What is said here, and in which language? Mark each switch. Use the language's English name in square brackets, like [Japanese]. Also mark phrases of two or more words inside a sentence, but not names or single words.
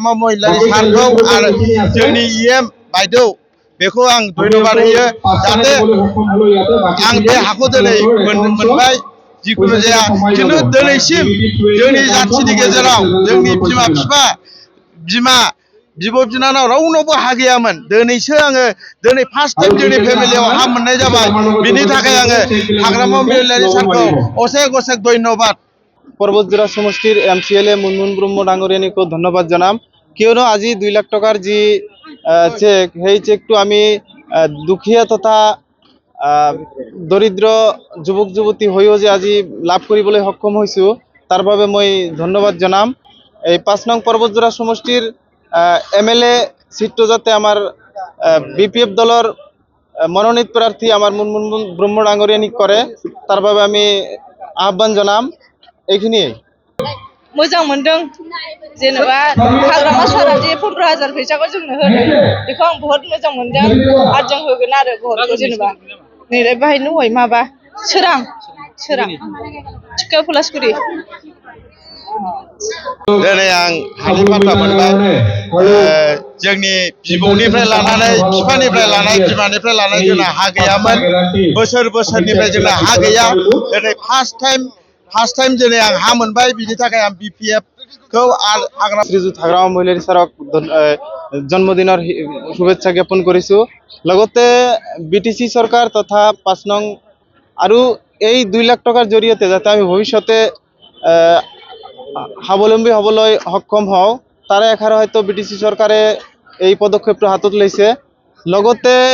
[Bodo] हाग्रामा महिलारि सानखौ आरो जोंनि इएम बायदौ बेखौ आं धन्यबाद होयो जाहाथे आं बे हाखौ दिनै मोनबाय जिखुनु जाया खिन्थु दिनैसिम जोंनि जाथिनि गेजेराव जोंनि बिमा बिफा बिमा बिब' बिनानाव रावनावबो हा गैयामोन दिनैसो आङो दिनै [English] first time [Bodo] जोंनि फेमिलियाव हा मोननाय जाबाय बिनि थाखाय आङो हाग्रामा महिलारि सानखौ असेक असेक धन्यबाद [Assamese] पर्वतजोरा समष्टिर MCLA মুনমুন ব্রহ্ম ডাঙরিয়ানিকে ধন্যবাদ জানাম কিয়নো আজি 2 লাখ টাকার যি চেক সেই চেকটো আমি দুখীয়া তথা দৰিদ্ৰ যুৱক যুৱতী হৈও যে আজি লাভ কৰিবলৈ সক্ষম হৈছো তাৰ বাবে মই ধন্যবাদ জনাম এই 5 নং पर्वतजोरा সমষ্টিৰ MLA সিটটো যাতে আমার BPF দলৰ মনোনীত প্রার্থী আমার মুনমুন ব্রহ্ম ডাঙরিয়ানিক করে তার বাবে আমি আহ্বান জানাম এইখিনি [Bodo] मोजां मोनदों जेनेबा हाग्रामा सारा जे 15,000 फैसाखौ जोंनो होदों बेखौ आं बहुत मोजां मोनदों आरो जों होगोन आरो बहुतखौ जेनेबा नैलाय बाहाय नहय माबा सोरां थिखा पलासगुरि दिनै आं हानि बाथ्रा मोनबाय जोंनि बिबौनिफ्राय लानानै बिफानिफ्राय लानानै बिमानिफ्राय लानानै जोंना हा गैयामोन बोसोरनिफ्राय जोंना हा गैया दिनै [English] first time [Bodo] दिनै आं हा मोनबाय बिनि थाखाय आं BPF खौ [Assamese] শ্ৰীযুত হাগ্ৰামা মহিলাৰী ছাৰক জন্মদিনৰ শুভেচ্ছা জ্ঞাপন কৰিছোঁ লগতে BTC চৰকাৰ তথা 5 নং আৰু এই 2 লাখ টকাৰ জৰিয়তে যাতে আমি ভৱিষ্যতে স্বাৱলম্বী হ'বলৈ সক্ষম হওঁ তাৰে আশাৰে হয়তো BTC চৰকাৰে এই পদক্ষেপটো হাতত লৈছে লগতে